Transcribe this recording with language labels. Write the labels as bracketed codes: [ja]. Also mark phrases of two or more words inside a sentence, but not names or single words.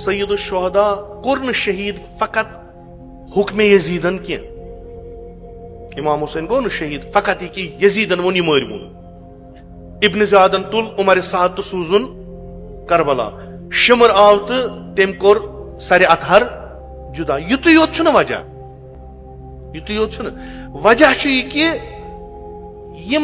[ks] سید الشہداء کور شہید فقط حکم یزیدن کی امام حسین گو شہید فقط یہ کہ یزیدن ون یہ مارون ابن زیادن تل عمر سعد تو سوزن کربلا شمر آو تو تم کور سر اطہر جدا یت یوت وجہ یت یوت وجہ یہ کہ یم